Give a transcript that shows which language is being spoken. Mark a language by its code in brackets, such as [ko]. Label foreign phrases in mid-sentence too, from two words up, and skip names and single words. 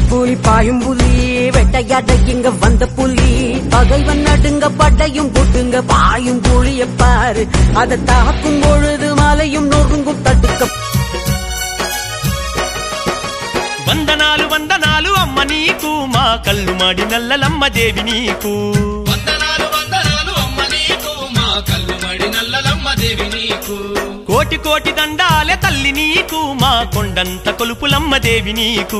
[ta] புலி பாயும் புலி வெட்டையாட இங்க வந்த புலி பகைவன் நடுங்க பட்டையும் போட்டுங்க பாயும் புலிய பாரு அதை தாக்கும் பொழுது மலையும் நொறுங்கும் தடுக்க [te] వందనాలు అమ్మ నీకు మా కళ్ళు మాడి నల్లలమ్మ దేవి నీకు వందనాలు అమ్మ నీకు మా కళ్ళు మాడి నల్లలమ్మ దేవి నీకు కోటి కోటి దండాలే తల్లి నీకు మా కొండంత కొలుపులమ్మ దేవి నీకు